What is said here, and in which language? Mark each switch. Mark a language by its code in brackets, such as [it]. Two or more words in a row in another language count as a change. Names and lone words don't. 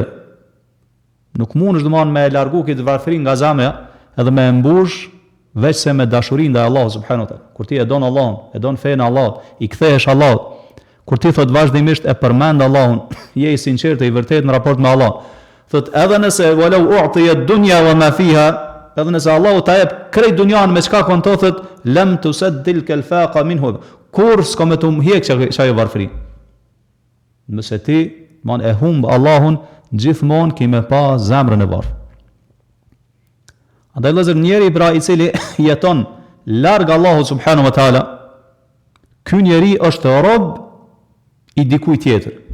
[sq] Nuk mundesh domosdoshmë me largu këtë varfëri nga zemra edhe me mbush veç se me dashurinë ndaj Allahut [ar] سبحانه وتعالى. [sq] Kur ti e don Allahun, e don fen Allahut, i kthehesh Allahut, kur ti thot vazhdimisht e përmend Allahun, je i sinqert e i vërtet në raport me Allah. Thot edhe nëse [ar] ولو أعطي الدنيا وما فيها, [sq] edhe nëse Allahu ta jep krejt dunjan me çka kon thot [ar] لم تسد الفاقة منه, [sq] kur s'ka me të hiq çaj varfëri. Nëse ti man e humb Allahun, gjithmonë ki me pa zemrën e varfër. Andaj vëllezër, njeri pra i cili jeton larg Allahut [ar] سبحانه وتعالى, [sq] ky njeri është rob i dikujt tjetër.